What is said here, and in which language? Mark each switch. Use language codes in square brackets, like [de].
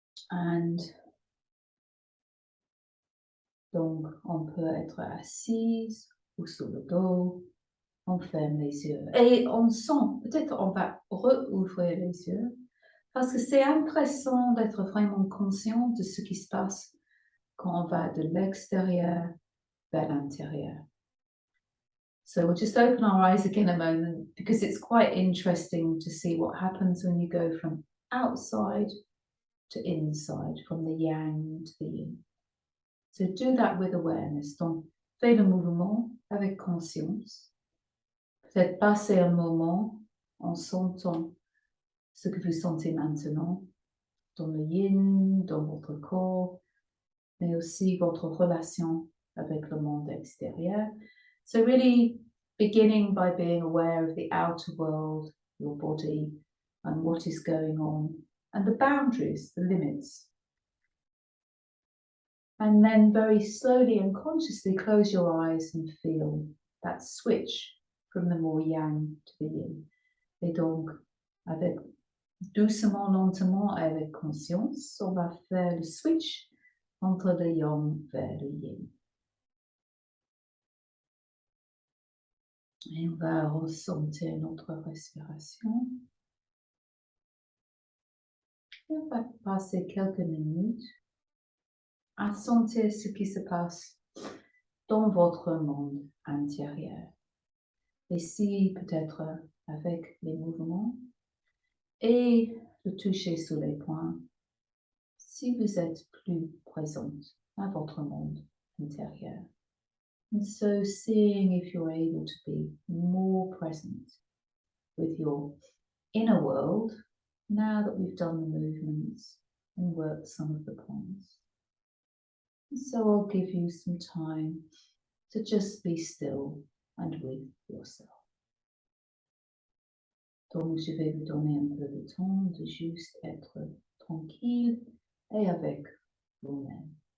[fr] And donc, on peut être assise ou sur le dos. On ferme les yeux. Et on sent, peut-être on va rouvrir les yeux, parce que c'est intéressant d'être vraiment conscient de ce qui se passe quand on va de l'extérieur vers l'intérieur. [en] So we'll just open our eyes again a moment, because it's quite interesting to see what happens when you go from outside to inside, from the yang to the yin. So do that with awareness. [fr] Donc, fais le mouvement avec conscience. Peut-être passer un moment en sentant ce que vous sentez maintenant dans le yin, dans votre corps, mais aussi votre relation avec le monde extérieur. [en] So really beginning by being aware of the outer world, your body, and what is going on, and the boundaries, the limits. And then very slowly and consciously close your eyes and feel that switch from the more yang to the yin. [fr] Et donc, avec doucement, lentement, avec conscience, on va faire le switch entre le yang vers le yin. Et on va ressentir notre respiration. Et on va passer quelques minutes à sentir ce qui se passe dans votre monde intérieur. Ici, peut-être avec les mouvements et de toucher sous les poings si vous êtes plus présente à votre monde intérieur. [en] And so seeing if you're able to be more present with your inner world now that we've done the movements and worked some of the points. And so I'll give you some time to just be still and with yourself. [fr] Donc je vais vous donner un peu de temps de juste être tranquille et avec vous-même.